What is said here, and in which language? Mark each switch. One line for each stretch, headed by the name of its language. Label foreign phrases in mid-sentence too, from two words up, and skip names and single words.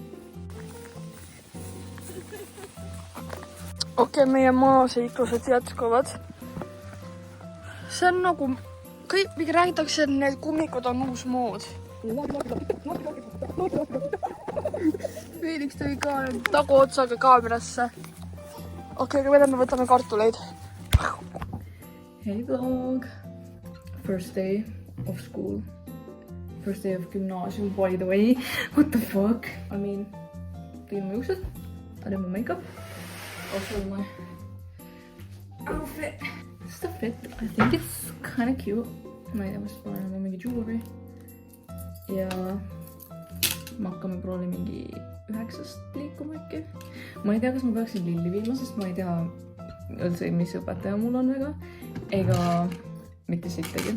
Estonian: Okei, meie maaseiklused jätkuvad. See on nagu, kõik räägitakse, et need kummikud on uus mood. Felix tõi ka taguotsaga kaamerasse. Okei, aga me võtame kartuleid.
English: Hey vlog! First day of school. First day of gymnasium, by the way. What the fuck? I mean,
Estonian: tegin mu juuksed.
English: I did my makeup. Also my outfit. Just a fit. I think it's kind of cute.
Estonian: Ma ei tea, ma panen mingi jewelry. Ja ma hakkame prooli mingi 9-st liikuma äkki. Ma ei tea, kas ma peaksin Lilli viima, sest ma ei tea üldse, mis õpetaja mul on väga. Ega mitte sittagi.